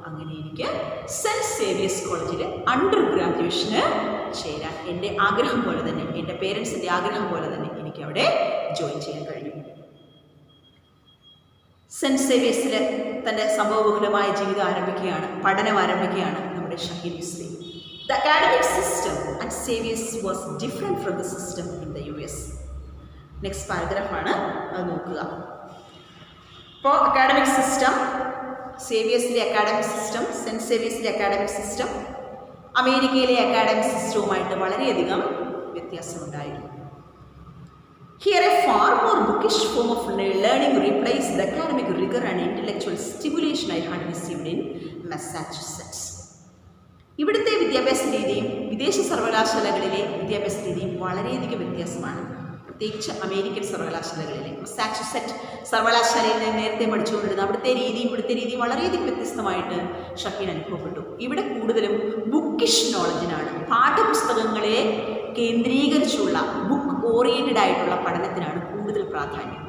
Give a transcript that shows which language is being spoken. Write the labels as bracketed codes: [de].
[ml] അങ്ങനെ എനിക്ക് cent Xavier's കോളേജിൽ അണ്ടർ ഗ്രാജുവേഷന് ചേരാൻ എൻ്റെ ആഗ്രഹം പോലെ തന്നെ, എൻ്റെ പേരൻസിൻ്റെ ആഗ്രഹം പോലെ തന്നെ എനിക്ക് അവിടെ ജോയിൻ ചെയ്യാൻ കഴിഞ്ഞു. സെൻറ്റ് സേവിയേഴ്സിൽ തൻ്റെ സംഭവബഹുലമായ ജീവിതം ആരംഭിക്കുകയാണ്, പഠനം ആരംഭിക്കുകയാണ് നമ്മുടെ Shaheen ഇസ്ലി. [en] The academic system at Xavier's was different from the system in the US. [ml] Next പാരഗ്രാഫാണ് അത് നോക്കുക. ഇപ്പോൾ academic system, സേവിയേഴ്സിലെ academic system, cent സേവിയേഴ്സിലെ academic system അമേരിക്കയിലെ അക്കാഡമിക് സിസ്റ്റവുമായിട്ട് വളരെയധികം വ്യത്യാസമുണ്ടായിരുന്നു. [en] Here a far more bookish form of learning replaced the academic rigor and intellectual stimulation I had received in Massachusetts. [ml] ഇവിടുത്തെ വിദ്യാഭ്യാസ രീതിയും വിദേശ സർവകലാശാലകളിലെ വിദ്യാഭ്യാസ രീതിയും വളരെയധികം വ്യത്യാസമാണ്. പ്രത്യേകിച്ച് അമേരിക്കൻ സർവകലാശാലകളിലെ മസാച്യുസെറ്റ് സർവകലാശാലയിൽ നിന്ന് നേരത്തെ പഠിച്ചുകൊണ്ടിരുന്ന അവിടുത്തെ രീതിയും വളരെയധികം വ്യത്യസ്തമായിട്ട് ഷഹീൻ അനുഭവപ്പെട്ടു. ഇവിടെ കൂടുതലും ബുക്കിഷ് നോളജിനാണ്, പാഠപുസ്തകങ്ങളെ കേന്ദ്രീകരിച്ചുള്ള ബുക്ക് ഓറിയൻറ്റഡ് ആയിട്ടുള്ള പഠനത്തിനാണ് കൂടുതൽ പ്രാധാന്യം.